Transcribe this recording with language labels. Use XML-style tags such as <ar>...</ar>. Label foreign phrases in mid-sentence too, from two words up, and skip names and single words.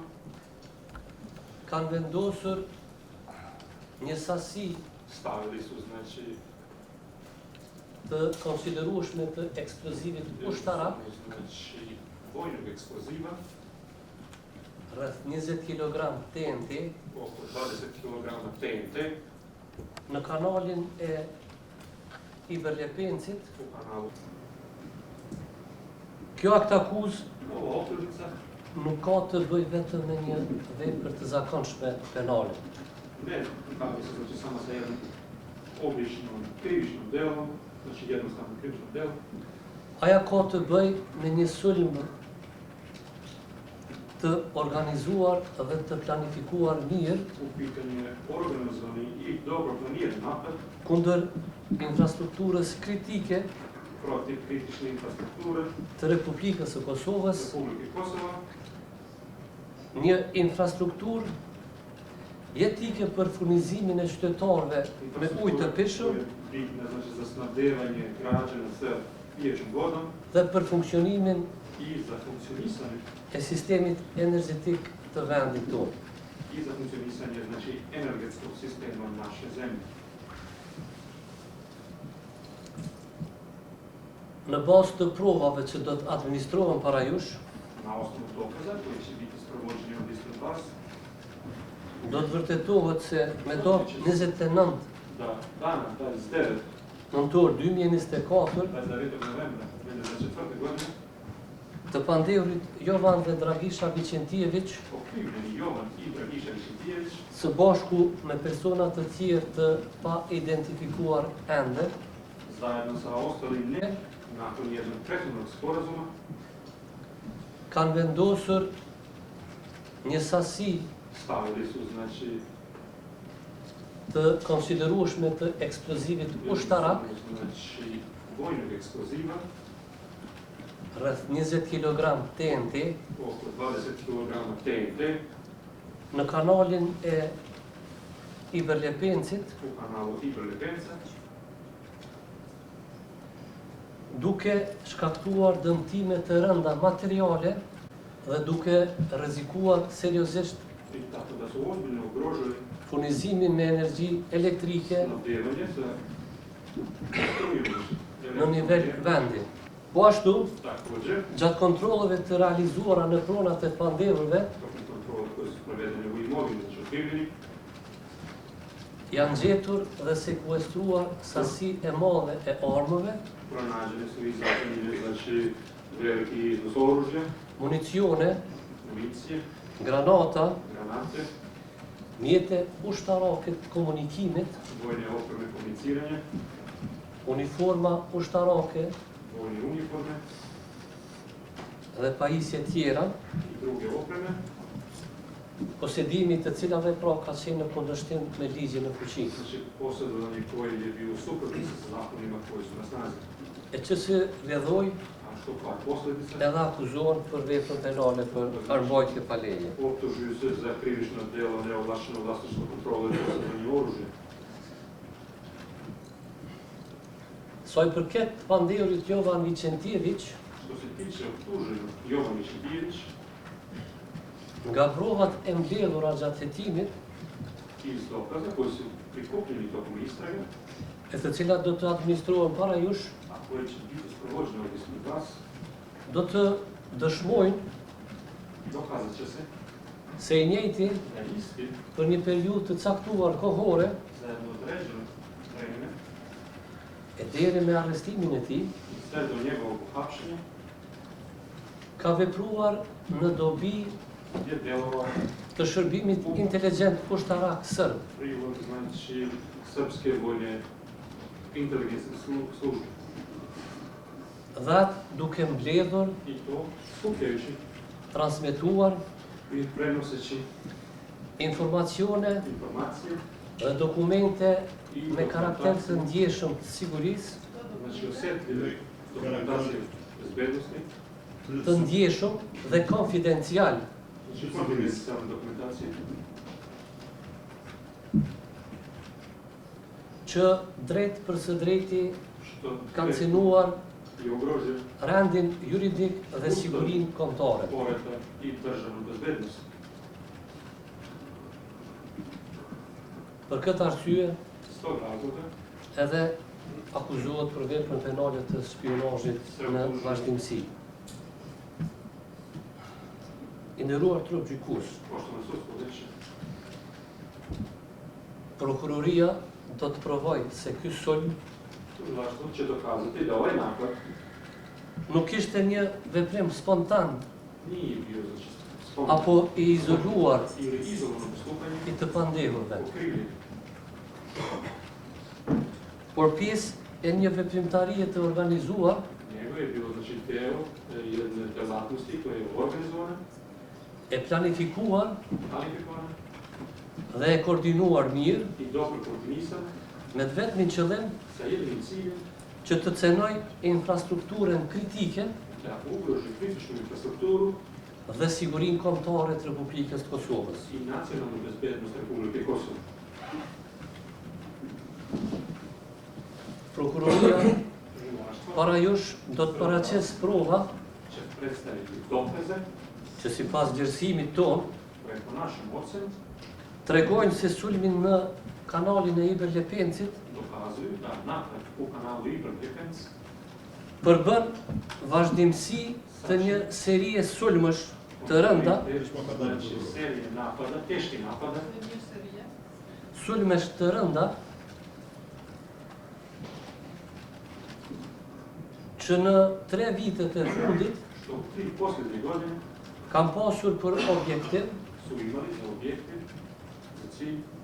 <sq>kanë vendosur një sasi</sq> <sr>stavili su znači</sr> <sq>të konsiderueshme të eksplozivit ushtarak</sq> <sr>znači vojnog eksploziva</sr> <sq>rreth 20 kg TNT</sq> <sr>oko 20 kg TNT</sr> <sq>në kanalin e Iberlepencit.</sq> <sr>u kanalu.</sr> <sq>Kjo aktakuzë</sq> <sr>Ova optužnica</sr> <sq>nuk ka të bëj vetëm me një vepër të zakonshme penale.</sq> <sr>ne bavi se znači samo sa jednom običnom krivičnom delom, znači jednostavno krivičnom delom,</sr> <sq>Aja ka të bëj me një sulm të organizuar dhe të planifikuar mirë</sq> <sr>u pitanju je organizovani i dobro planiran napad</sr> <sq>kundër infrastrukturës kritike</sq> <sr>protiv kritične infrastrukture</sr> <sq>të Republikës së Kosovës,</sq> <sr>Republike Kosova,</sr> <sq>një infrastrukturë jetike për furnizimin e qytetarëve me ujë të pishëm</sq> <sr>bitna znači za snabdevanje građana sa pijećom vodom</sr> <sq>dhe për funksionimin</sq> <sr>i za funkcionisanje</sr> <sq>e sistemit energjetik të vendit tonë.</sq> <sr>i za funkcionisanje znači energetskog sistema naše zemlje.</sr> <sq>Në bazë të provave që do të administrohen para jush,</sq> <sr>Na osnovu dokaza koji će biti sprovođeni od ispred vas,</sr> <sq>do të vërtetohet se me datë 29</sq> <sr>da dana 29.</sr> <sq>nëntor 2024</sq> <sr>novembra 2024. godine</sr> <sq>të pandehurit Jovan dhe Dragisha Vicentijević</sq> <sr>okrivljeni Jovan i Dragisha Vicentijević</sr> <sq>së bashku me persona të tjerë të pa identifikuar ende</sq> <sr>zajedno sa ostalim ne nakon jednog prethodnog sporazuma</sr> <sq>kanë vendosur një sasi</sq> <sr>stavili su znači</sr> <sq>të konsiderueshme të eksplozivit ushtarak</sq> <sr>znači vojnog eksploziva</sr> <sq>rreth 20 kg TNT</sq> <sr>oko 20 kg TNT</sr> <sq>në kanalin e Iberlepencit</sq> <sr>u kanalu Iberlepenca</sr> <sq>duke shkaktuar dëmtime të rënda materiale dhe duke rrezikuar seriozisht</sq> <sr>i tako da su ozbiljno ugrožili</sr> <sq>furnizimin me energji elektrike</sq> <sr>snabdevanje sa strujom</sr> <sq>në nivel vendi. Po ashtu,</sq> <sr>također</sr> <sq>gjatë kontrolleve të realizuara në pronat e pandehurve,</sq> <sr>tokom kontrole koje su provedene u imovini znači okrivljenih</sr> <sq>janë gjetur dhe sekuestruar sasi e madhe e armëve,</sq> <sr>pronađene su i zaplenjene znači veliki iznos oružja,</sr> <sq>municione,</sq> <sr>municije,</sr> <sq>granata,</sq> <sr>granate,</sr> <sq>mjete ushtarake të komunikimit,</sq> <sr>vojne opreme komuniciranja,</sr> <sq>uniforma ushtarake</sq> <sr>vojne uniforme</sr> <sq>dhe pajisje tjera,</sq> <sr>i druge opreme,</sr> <sq>posedimi të cilave pra ka qenë në kundërshtim me ligjin në fuqi,</sq> <sr>znači posjedovanje koje je bio suprotno sa zakonima koji su na snazi.</sr> <sq>e që se rrjedhoi</sq> <sr>A što kao posljedica,</sr> <sq>edhe akuzohen për veprën penale për armbajtje pa leje.</sq> <sr>optužuju se za krivično djelo neovlaštenog vlasništva kontrole i posjedovanje oružja.</sr> <sq>Sa i përket pandehurit Jovan Vicentijević,</sq> <sr>Što se tiče optuženog Jovan Vicentijević,</sr> <sq>nga provat e mbledhura gjatë hetimit,</sq> <sr>iz dokaza koji su prikupljeni tokom istrage,</sr> <sq>e të cilat do të administrohen para jush,</sq> <sr>a koje će biti sprovođene od ispred vas,</sr> <sq>do të dëshmojnë</sq> <sr>dokazat će se</sr> <sq>se i njëjti</sq> <sr>da isti</sr> <sq>për një periudhë të caktuar kohore</sq> <sr>za jedno određeno vremena</sr> <sq>e deri me arrestimin e tij,</sq> <sr>i sve do njegovog uhapšenja</sr> <sq>ka vepruar në dobi</sq> <sr>je djelovao</sr> <sq>të shërbimit inteligjent ushtarak sërb,</sq> <sr>prilog, znači srpske vojne inteligencijske službe.</sr> <sq>dhe duke mbledhur,</sq> <sr>I to skupljajući</sr> <sq>transmetuar</sq> <sr>i prenoseći</sr> <sq>informacione</sq> <sr>informacije</sr> <sq>dhe dokumente me karakter të ndjeshëm të sigurisë,</sq> <sr>znači osjetljive dokumentacije bezbednosti,</sr> <sq>të ndjeshëm dhe konfidencial,</sq> <sr>znači konfidencijalne dokumentacije</sr> <sq>që drejt për së drejti</sq> <sr>što</sr> <sq>kanë synuar</sq> <sr>i ugrožuje</sr> <sq>rendin juridik dhe sigurinë kombëtare.</sq> <sr>poreta i državnu bezbednost.</sr> <sq>Për këtë arsye,</sq> <sr>S tog razloga</sr> <sq>edhe akuzohet për veprën penale të spionazhit në vazhdimsi. I nderuar trup gjykues,</sq> <sr>poštovano sudstvo veće</sr> <sq>prokuroria do të provojë se ky sulm</sq> <sr>tužilaštvo će dokazati da ovaj napad</sr> <sq>nuk ishte një veprim spontan</sq> <sr>nije bio znači spontano</sr> <sq>apo i izoluar</sq> <sr>ili izolovano postupanje</sr> <sq>i të pandehurve,</sq> <sr>okrivljeni,</sr> <sq>por pjesë e një veprimtarie të organizuar</sq> <sr>nego je bilo znači deo jedne delatnosti koja je organizovana,</sr> <sq>e planifikuar</sq> <sr>planifikovana</sr> <sq>dhe e koordinuar mirë</sq> <sr>i dobro koordinisana</sr> <sq>me të vetmin qëllim</sq> <sr>sa jedinim ciljem</sr> <sq>që të cenoj infrastrukturën kritike</sq> <sr>da ugroži kritičnu infrastrukturu</sr> <sq>dhe sigurinë kombëtare të Republikës të Kosovës.</sq> <sr>i nacionalnu bezbednost Republike Kosovo.</sr> <sq>Prokuroria</sq> <sr>Tužilaštvo</sr> <sq>para jush do të paraqes prova</sq> <sr>će predstaviti dokaze</sr> <sq>që sipas gjerësimit ton</sq> <sr>koje po našem ocenu</sr> <sq>tregojnë se sulmin në kanalin e Iber Lepencit</sq> <sr>dokazuju da napad u kanalu Ibra-Lepenc</sr> <sq>përbën vazhdimsi të një serie sulmësh të rënda,</sq> <sr>znači serije napada, teški napada,</sr> <sq>sulmesh të rënda që në 3 vitet e fundit</sq> <sr>što u 3 posljednje godine</sr> <sq>kam pasur për objektiv</sq> <sr>su imali za objektiv, za cilj,</sr>